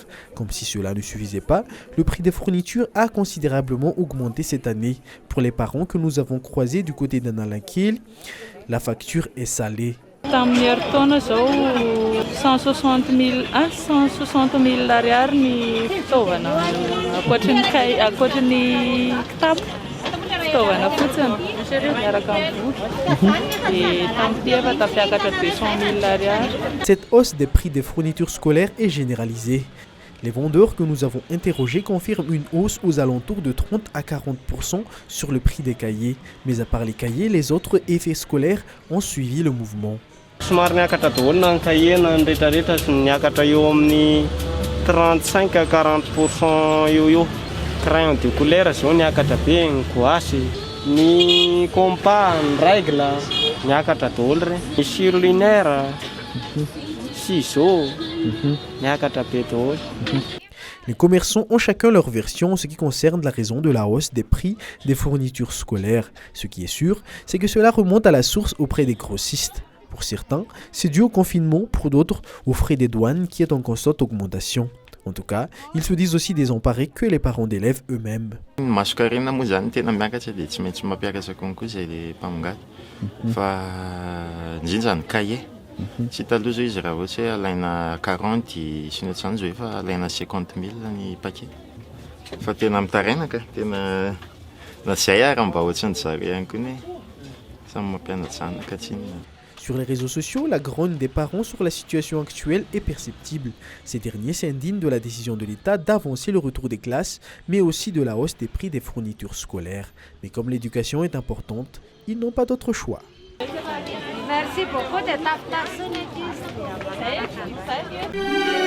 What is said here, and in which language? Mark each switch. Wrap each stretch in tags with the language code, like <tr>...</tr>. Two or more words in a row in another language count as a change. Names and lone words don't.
<fr>Comme si cela ne suffisait pas, le prix des fournitures a considérablement augmenté cette année. Pour les parents que nous avons croisés du côté d'Analaquil, la facture est salée.</fr> <mg>160 000 ariary ny fitaovana ankoatran'ny kitapo fitaovana fotsiny miaraka amin'ny boky et tamin'ity efa tafiakatra 200 000 ariary.</mg> <fr>Cette hausse des prix des fournitures scolaires est généralisée. Les vendeurs que nous avons interrogés confirment une hausse aux alentours de 30 à 40% sur le prix des cahiers. Mais à part les cahiers, les autres effets scolaires ont suivi le mouvement.</fr> <mg>Somary niakatra daholo na ny cahier na ny rehetrarehetra niakatra eo amin'ny 35 à 40% eo.</mg> <fr>Crayon de couleur</fr> <mg>zao niakatra be, ny gouache, ny compas, ny règle niakatra daholo regny. Ny</mg> <fr>surlinéaire, ciseaux</fr> <mg>niakatra be daholo.</mg> <fr>Les commerçants ont chacun leur version en ce qui concerne la raison de la hausse des prix des fournitures scolaires. Ce qui est sûr, c'est que cela remonte à la source auprès des grossistes. Pour certains, c'est dû au confinement, pour d'autres, aux frais des douanes qui est en constante augmentation. En tout cas, ils se disent aussi désemparés que les parents d'élèves eux-mêmes.</fr> <mg>Masonkarina moa zany tena miakatra dia tsy maintsy mampiakatra konko izay le mpamongady. Fa indrindra ny cahier. Tsy taloha zao izy raha ohatry hoe alaina 40 sy ny ohatr'izany zao efa alaina 50 000 ny paquet. Fa tena mitarainaka, tena na zay ary mba ohatry ny zareo ihany koa ny samy mampianatra zanaka tsy inona.</mg> <fr>Sur les réseaux sociaux, la grogne des parents sur la situation actuelle est perceptible. Ces derniers s'indignent de la décision de l'État d'avancer le retour des classes, mais aussi de la hausse des prix des fournitures scolaires. Mais comme l'éducation est importante, ils n'ont pas d'autre choix. Merci beaucoup de ta</fr>